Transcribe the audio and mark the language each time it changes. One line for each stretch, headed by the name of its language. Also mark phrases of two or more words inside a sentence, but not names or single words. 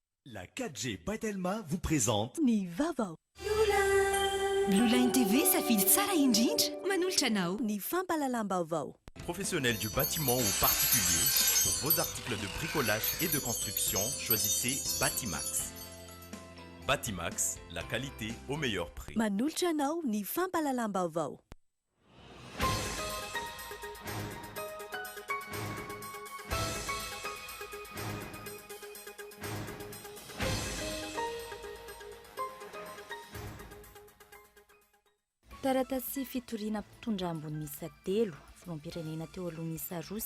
French: La 4G Patelma vous présente
Malagasy: Ny vaovao. Blue Line TV safidy tsara indrindra manolotra anao. Ny fampahalalam-baovao.
French: professionnel du bâtiment ou particulier. Pour vos articles de bricolage et de construction, choisissez Batimax. Batimax, la qualité au meilleur prix.
Malagasy: Manolotra anao ny fampahalalam-baovao. Taratasy fitoriana mpitondra ambony miisa 3 filoam-pirenena teo aloha miisa 2